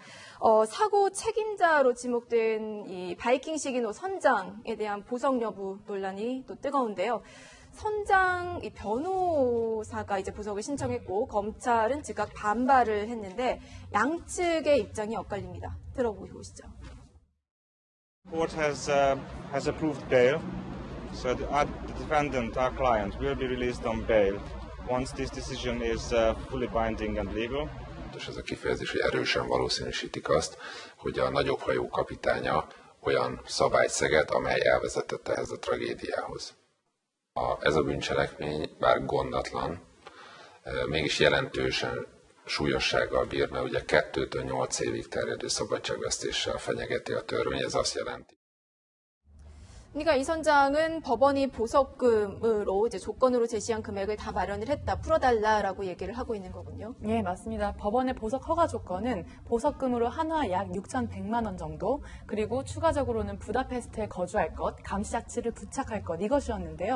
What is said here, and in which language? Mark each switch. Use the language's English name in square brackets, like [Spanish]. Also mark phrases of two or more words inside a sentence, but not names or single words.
[Korean] 사고 책임자로 지목된 이 바이킹 시기노 선장에 대한 보석 여부 논란이 또 뜨거운데요. 선장 이 변호사가 이제 보석을 신청했고 검찰은 즉각 반발을 했는데 양측의 입장이 엇갈립니다. 들어보시죠. [English] Court has approved bail, so the defendant, our client, will be released on bail once this decision is fully binding and legal. [Hungarian] És ez a kifejezés, hogy erősen valószínűsítik azt, hogy a nagyobb hajó kapitánya olyan szabályt szegett, amely elvezetett ehhez a tragédiához. Ez a bűncselekmény, bár gondatlan, mégis jelentősen súlyossággal bír, mert ugye 2-től 8 évig terjedő szabadságvesztéssel fenyegeti a törvény, ez azt jelenti. [Korean] 그러니까 이 선장은 법원이 보석금으로 이제 조건으로 제시한 금액을 다 마련을 했다, 풀어달라라고 얘기를 하고 있는 거군요. 예, 맞습니다. 법원의 보석 허가 조건은 보석금으로 한화 약 6,100만 원 정도, 그리고 추가적으로는 부다페스트에 거주할 것, 감시자치를 부착할 것, 이것이었는데요.